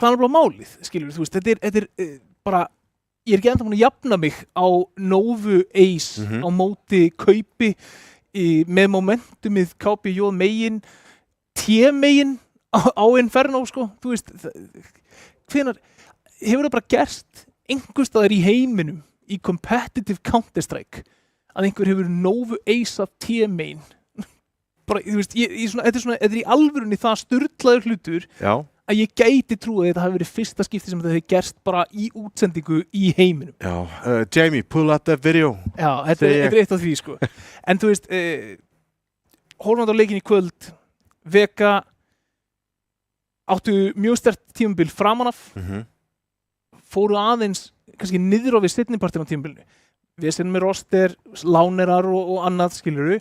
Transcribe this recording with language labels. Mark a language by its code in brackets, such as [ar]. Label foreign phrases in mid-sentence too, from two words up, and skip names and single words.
[is] Það bara málið, skilur þú veist, þetta er bara, ég ekki ennþá búin að jafna mig á Novu Ace á móti kaupi með momentumið KBO megin, T-megin á Inferno, sko, þú veist, hvenær hefur það bara gerst einhvers staðar í heiminum í competitive Counter-Strike að einhver hefur Novu Ace af T-main bara, þú veist, þetta er í alvörunni það sturlaður hlutur. Já. Að ég gæti trúið að þetta hafi verið fyrsta skipti sem þetta hefði gerst bara í útsendingu í heiminum. Já, [en] Jamie, pull out that video. [is] Já, þetta er eitt af því, sko. En þú veist, horfandi á leikinn í kvöld, Vega áttu mjög sterkt tímabil framan af, fóru aðeins kannski niður á við seinnipartinn á tímabilinu. Við erum með roster, lánerar og annað, skilurðu.